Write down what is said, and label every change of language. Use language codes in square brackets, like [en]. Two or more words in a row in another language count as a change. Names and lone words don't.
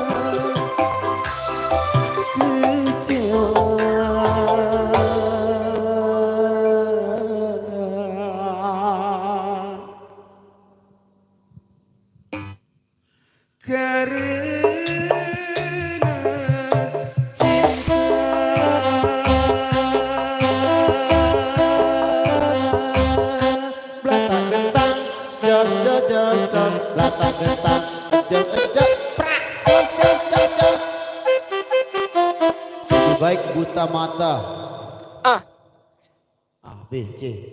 [id] kecewa karena belakang gentang, jos jos jos jos, belakang gentang, jos jos jos, prak, jos jos jos jos. Lebih baik buta mata. Ah. A, B, C.